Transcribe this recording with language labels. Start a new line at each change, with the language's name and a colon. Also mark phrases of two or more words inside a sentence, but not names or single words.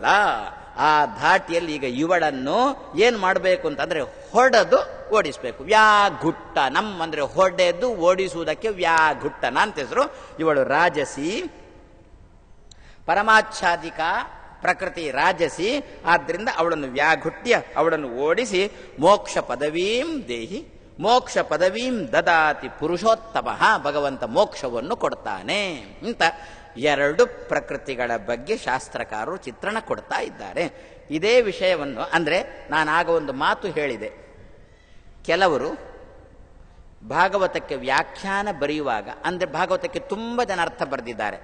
Kannada: ಆ ಧಾಟಿಯಲ್ಲಿ ಈಗ ಇವಳನ್ನು ಏನ್ ಮಾಡಬೇಕು ಅಂತಂದ್ರೆ ಹೊಡೆದು ಓಡಿಸ್ಬೇಕು. ವ್ಯಾಘುಟ್ಟ ಅಂದ್ರೆ ಹೊಡೆದು ಓಡಿಸುವುದಕ್ಕೆ ವ್ಯಾಘುಟ್ಟನ ಅಂತ ಹೆಸರು. ಇವಳು ರಾಜಸಿ, ಪರಮಾಚ್ಛಾದಿಕ ಪ್ರಕೃತಿ ರಾಜಸಿ. ಆದ್ರಿಂದ ಅವಳನ್ನು ವ್ಯಾಘುಟ್ಯ ಅವಳನ್ನು ಓಡಿಸಿ
Sanskrit: ಮೋಕ್ಷ ಪದವೀಂ ದೇಹಿ ಮೋಕ್ಷ ಪದವೀಂ ದದಾತಿ ಪುರುಷೋತ್ತಮ,
Kannada: ಭಗವಂತ ಮೋಕ್ಷವನ್ನು ಕೊಡ್ತಾನೆ ಅಂತ ಎರಡು ಪ್ರಕೃತಿಗಳ ಬಗ್ಗೆ ಶಾಸ್ತ್ರಕಾರರು ಚಿತ್ರಣ ಕೊಡ್ತಾ ಇದ್ದಾರೆ. ಇದೇ ವಿಷಯವನ್ನು ಅಂದ್ರೆ ನಾನಾಗ ಒಂದು ಮಾತು ಹೇಳಿದೆ, ಕೆಲವರು ಭಾಗವತಕ್ಕೆ ವ್ಯಾಖ್ಯಾನ ಬರೆಯುವಾಗ ಅಂದ್ರೆ ಭಾಗವತಕ್ಕೆ ತುಂಬಾ ಜನ ಅರ್ಥ ಬರೆದಿದ್ದಾರೆ.